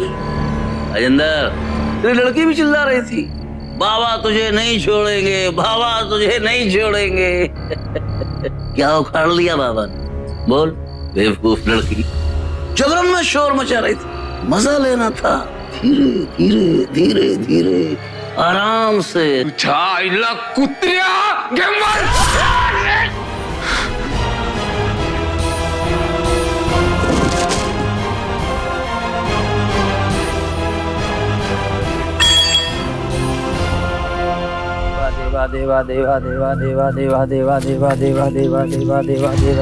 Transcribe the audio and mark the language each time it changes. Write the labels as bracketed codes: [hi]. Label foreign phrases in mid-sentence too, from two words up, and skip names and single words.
[hi] राजेंद्र, तेरी लड़की भी चिल्ला रही थी, बाबा तुझे नहीं छोड़ेंगे, बाबा तुझे नहीं छोड़ेंगे। क्या उखाड़ लिया बाबा ने? बोल, बेवकूफ लड़की। जबरन में शोर मचा रही थी, मजा लेना था। धीरे धीरे धीरे धीरे आराम से। कुत्तिया देवा देवा देवा देवा देवा देवा देवा देवा देवा देवा देवा देवा।